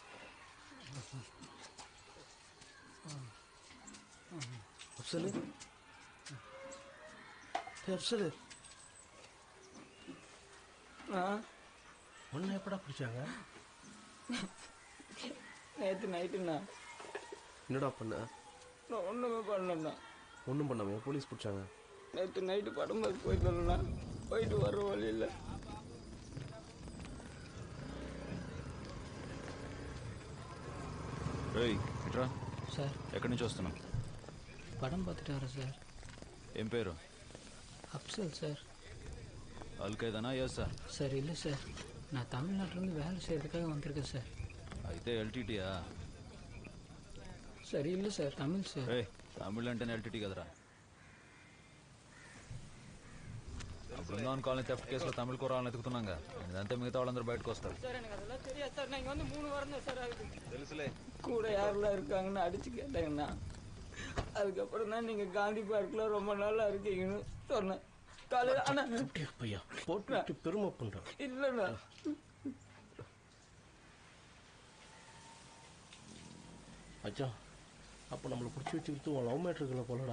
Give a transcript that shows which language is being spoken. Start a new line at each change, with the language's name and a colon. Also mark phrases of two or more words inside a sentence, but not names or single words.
Tamil: அப்சலு அப்சலு ஒன்று எப்படா பிடிச்சாங்க? நேற்று நைட்டுண்ணா. என்னடா பண்ண? நான் ஒன்றுமே பண்ணலண்ணா. ஒன்றும் பண்ணாமையா போலீஸ் பிடிச்சாங்க? நேற்று நைட்டு படம்பு போயிட்டு வரலண்ணா, போயிட்டு வர வழி இல்லை.
Telugu: సార్ ఎక్కడి నుంచి వస్తున్నావు?
Tamil: పడం பார்த்துட்டு సార్.
Telugu: ఏం పేరు?
Tamil: அப்சல் சார்.
Telugu: అల్ఖైదానా?
English: yes sir.
Tamil: சார் இல்லை சார், நான் தமிழ்நாட்டிலேருந்து வேலை செய்கிறதுக்காக வந்திருக்கேன் சார்.
Telugu: అయితే ఎల్టీటీయా?
Tamil: సార్ இல்லை సార్, தமிழ் సార్.
Telugu: తమిళ అంటేనే ఎల్టీటీ కదరా. బృందావన్ కాలనీ థెఫ్ట్ కేసులో తమిళ కూరాలను ఎతుకుతున్నాగా, ఇదంతా మిగతా వాళ్ళందరూ బయటకు వస్తారు.
Tamil: சார் எனக்கு அதெல்லாம் தெரியாது சார், நான் இங்கே வந்து 3 வாரம் தான் சார் ஆகுது.
Telugu: తెలుసులే.
Tamil: கூட யாரெல்லாம் இருக்காங்கன்னு அடிச்சு கேட்டாங்கண்ணா. அதுக்கப்புறம் தான் நீங்கள் காந்தி பார்க்கில் ரொம்ப நாளாக இருக்கீங்கன்னு சொன்னேன். காலையில் ஆனால் பையா போட்டு பெருமை பண்ணுறேன். இல்லைண்ணா. மச்சான் அப்போ நம்மளை பிடிச்சி வச்சுக்கிட்டு உன்
English: love matterukkulla
Tamil: போலடா.